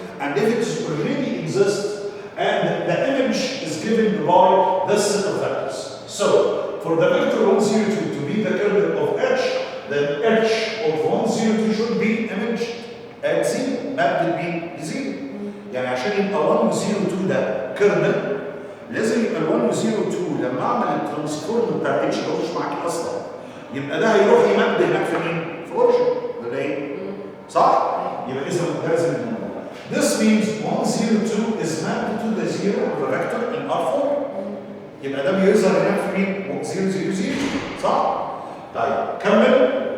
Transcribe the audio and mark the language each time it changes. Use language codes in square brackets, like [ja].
[en] And if it already exists and the image is given by this set of vectors. So for the vector 102 to be the kernel of H, then H of 102 should be image at 0, mapped be 0. [ar] يعني عشان يبقى 102 ده kernel لازم يبقى ال 102 لما اعمل الترانسفورم بتاع اتش اللي هو مش معاكي اصلا يبقى ده هيروح يمد هناك في مين؟ في اورجن ولا ايه؟ صح؟ يبقى اذا ده لازم يبقى. [en] This means 102 is mapped to the zero of the vector in R4. [ar] يبقى ده بيظهر هناك في مين؟ 000 صح؟ طيب كمل.